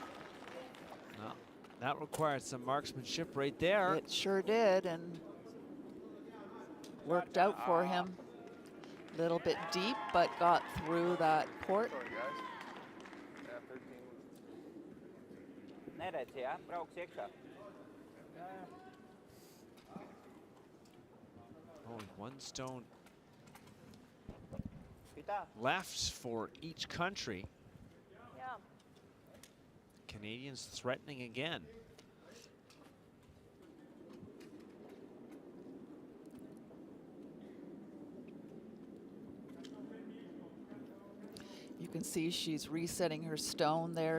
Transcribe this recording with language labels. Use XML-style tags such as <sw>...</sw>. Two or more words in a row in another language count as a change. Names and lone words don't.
<en>Well, that required some marksmanship right there. It sure did, and worked out for him. Little bit deep, but got through that port. Sorry guys. Yeah, 13.</en> <lv>Neredz, jā, brauks iekšā.</lv> <en>Only 1 stone Pitā. left for each country. Yeah. Canadians threatening again. You can see she's resetting her stone there.</en>